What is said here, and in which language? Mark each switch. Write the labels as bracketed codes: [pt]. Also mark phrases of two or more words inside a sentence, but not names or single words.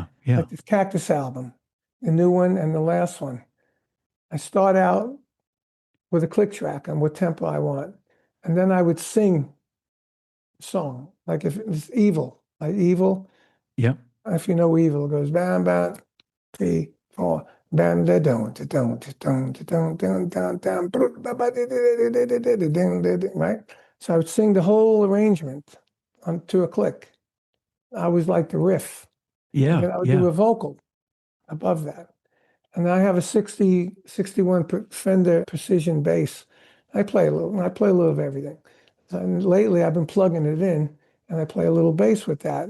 [en] Like this Cactus album, the new one and the last one. I start out with a click track on what tempo I want. And then I would sing song. Like if it's Evil, like Evil, Yeah. if you know Evil, it goes bam, bam, 3, 4, bam, da, dun, da, dun, da, dun, da, dun, dun, dun, dun, ba, ba, di, di, di, di, di, di, di, ding, di, di, right? So I would sing the whole arrangement to a click. I always like the riff. And Yeah. then I would Yeah. do a vocal above that. And I have a 61 Fender Precision bass. I play a little of everything. And lately I've been plugging it in and I play a little bass with that.